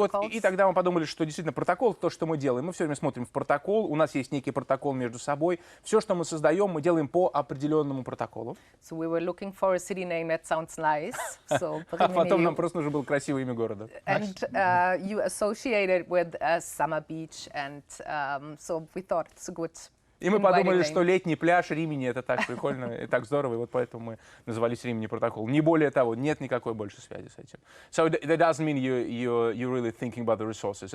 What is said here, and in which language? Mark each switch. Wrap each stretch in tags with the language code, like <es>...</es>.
<ru>И тогда мы подумали, что действительно протокол — то, что мы делаем. Мы все время смотрим в протокол, у нас есть некий протокол между собой. Все, что мы создаем, мы делаем по определенному протоколу.</ru> <en>So we were looking for a city name that sounds nice. So</en> <ru>а потом нам просто нужно было красивое имя города.</ru> <en>And you associate it with a summer beach, and so we thought it's a good.</en> <ru>И мы подумали, что летний пляж Римини — это так прикольно и так здорово, и вот поэтому мы назвались Римини протокол. Не более того, нет никакой больше связи с этим.</ru> <en>So that doesn't mean you're really thinking about the resources.</en>